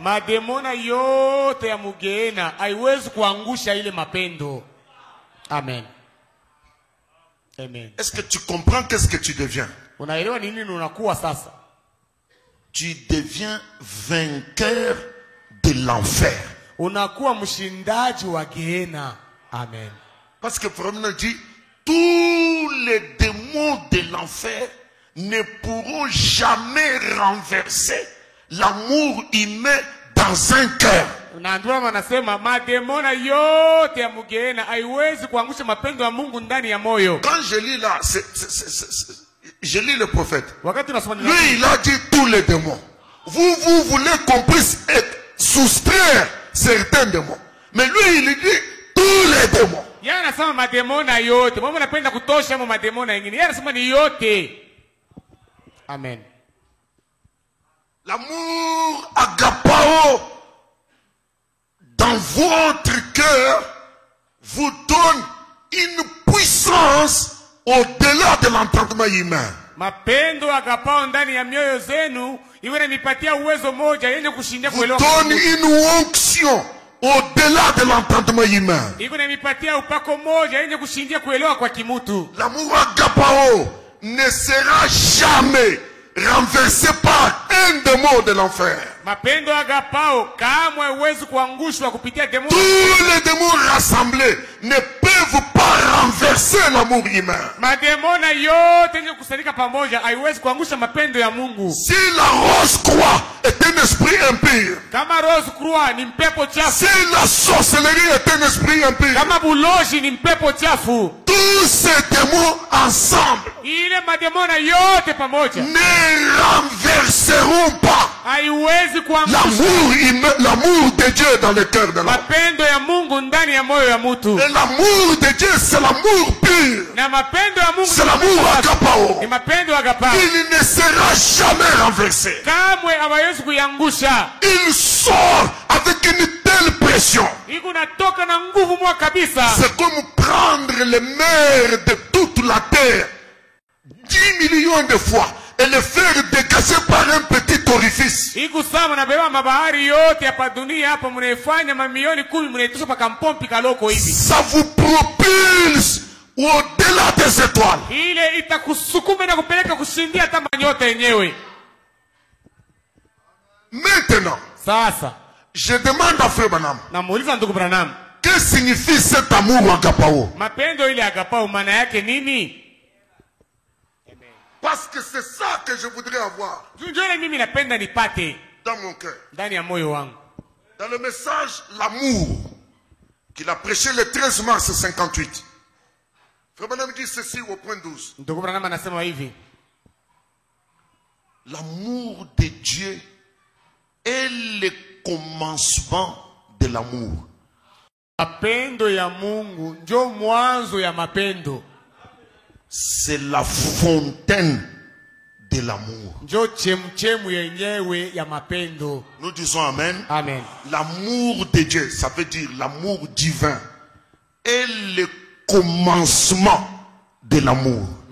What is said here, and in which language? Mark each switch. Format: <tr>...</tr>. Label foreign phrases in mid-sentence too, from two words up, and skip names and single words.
<fr>Amen. Amen. Est-ce que tu comprends qu'est-ce que tu deviens? tu deviens vainqueur de l'enfer.</fr> <sw>Unakuwa mshindaji wa Gehenna. Amen.</sw> <fr>Parce que vraiment dit, tous les démons de l'enfer ne pourront jamais renverser l'amour humain dans un cœur.</fr> <sw>Na ndio wanasema mademona yote ya Gehenna haiwezi kuangusha mapendo ya Mungu ndani ya moyo.</sw> <fr>Quand je lis là, je lis le prophète. Lui, il a dit tous les démons. Vous voulez qu'on puisse soustraire certains démons. Mais lui, il dit tous les démons.</fr> <sw>Yeye anasema mademona yote. Mungu anapenda kutosha mo mademona wengine. Yeye anasema ni yote. Amen.</sw> <fr>L'amour agapao dans votre cœur vous donne une puissance au-delà de l'entendement humain.</fr> <sw>Mapendo agapao ndani ya mioyo zenu iwe inanipatia uwezo moja yenye kushindia kuelewa.</sw> <fr>Vous donne une onction au-delà de l'entendement humain.</fr> <sw>Iwe inanipatia upako moja yenye kushindia kuelewa kwa kimutu.</sw> <fr>L'amour agapao ne sera jamais renversé par un démon de l'enfer.</fr> <sw>Mapendo agapao kamwe huwezi kuangushwa kupitia demoni.</sw> <fr>Tous les démons rassemblés ne peuvent pas renverser l'amour humain.</fr> <sw>Mademona yote yenye kusanyika pamoja haiwezi kuangusha mapendo ya Mungu.</sw> <fr>Si la rose croix est un esprit impur,</fr> <sw>kama rose croix ni mpepo chafu,</sw> <fr>si la sorcellerie est un esprit impur,</fr> <sw>kama buloji ni mpepo chafu,</sw> <fr>tous ces démons ensemble</fr> <sw>ile mademona yote pamoja</sw> <fr>ne renverseront pas</fr> <sw>haiwezi kuangusha</sw> <fr>l'amour de Dieu dans le cœur de l'homme.</fr> <sw>mapendo ya Mungu ndani ya moyo ya mtu.</sw> <fr>Et l'amour de Dieu, c'est l'amour pur.</fr> <sw>Na mapendo ya Mungu</sw> <fr>c'est l'amour agapao.</fr> <sw>ni mapendo agapao.</sw> <fr>Il ne sera jamais renversé.</fr> <sw>Kamwe hawezi kuyangusha.</sw> <fr>Il sort avec une telle pression.</fr> <sw>Iko natoka na nguvu mwa kabisa.</sw> <fr>C'est comme prendre les mers de toute la terre 10 millions de fois et le faire dégager par un petit orifice.</fr> <sw>Iko sawa na beba mabahari yote hapa dunia hapa mnaifanya mamilioni 10 mnaitosha paka mpompi kaloko hivi.</sw> <fr>Ça vous propulse au-delà des étoiles.</fr> <sw>Ile itakusukuma na kupeleka kushindia hata manyota yenyewe.</sw> <fr>Maintenant,</fr> <sw>sasa</sw> <fr>je demande à Frère Branham.</fr> <sw>Namuuliza ndugu Branham.</sw> <fr>Que signifie cet amour agapao?</fr> <sw>Mapendo ile agapao maana yake nini?</sw> <fr>Parce que c'est ça que je voudrais avoir dans mon cœur. Dans le message l'amour qu'il a prêché le 13 mars 58. Frère Branham dit ceci au point 12. L'amour de Dieu est le commencement de l'amour.</fr> <sw>Mapendo ya Mungu ndio mwanzo ya mapendo.</sw> <fr>C'est la fontaine de l'amour. Nous disons amen. Amen. L'amour de Dieu, ça veut dire l'amour divin, est le commencement de l'amour.</fr>